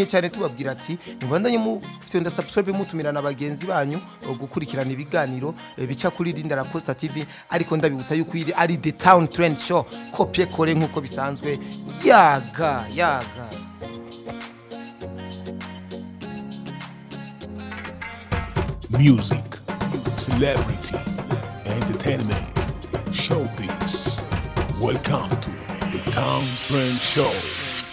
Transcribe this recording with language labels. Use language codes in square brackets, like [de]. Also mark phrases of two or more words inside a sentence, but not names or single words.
[rn] cyane tubabwira ati nibandanye mu fyonda subscribe mutumirana bagenzi banyu gukurikirana ibiganiro bica kuri Linda Costa TV ariko ndabibutsa yuko iri ari The Town Trend Show kopie kore nkuko bisanzwe yaga [en] music, celebrity, entertainment, showbiz. Welcome to the Town Trend Show.